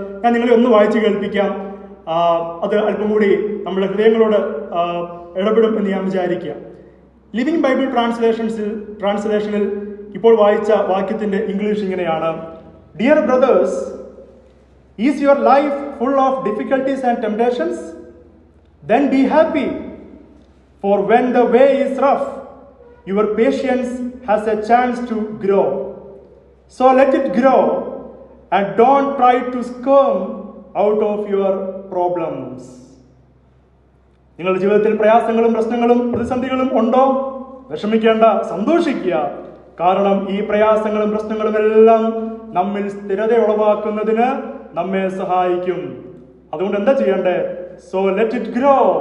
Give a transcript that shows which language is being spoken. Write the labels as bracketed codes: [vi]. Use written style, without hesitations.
[ml] ഞാൻ നിങ്ങളെ ഒന്ന് വായിച്ചു കേൾപ്പിക്കാം. അത് അല്പം കൂടി നമ്മുടെ ഹൃദയങ്ങളോട് ഇടപെടും എന്ന് ഞാൻ വിചാരിക്കുക. ലിവിംഗ് ബൈബിൾ ട്രാൻസ്ലേഷനിൽ ഇപ്പോൾ വായിച്ച വാക്യത്തിന്റെ ഇംഗ്ലീഷ് ഇങ്ങനെയാണ്: [en] Dear brothers, is your life full of difficulties and temptations? Then be happy, for when the way is rough, your patience has a chance to grow. So let it grow, and don't try to squirm out of your problems. [ml] നിങ്ങളുടെ ജീവിതത്തിൽ പ്രയാസങ്ങളും പ്രശ്നങ്ങളും പ്രതിസന്ധികളും ഉണ്ടോ? വിഷമിക്കേണ്ട, സന്തോഷിക്കുക. കാരണം ഈ പ്രയാസങ്ങളും പ്രശ്നങ്ങളും എല്ലാം നമ്മിൽ സ്ഥിരത ഉളവാക്കുന്നതിന് നമ്മെ സഹായിക്കും. അതുകൊണ്ട് എന്താ ചെയ്യണ്ടേ? [en] So let it grow.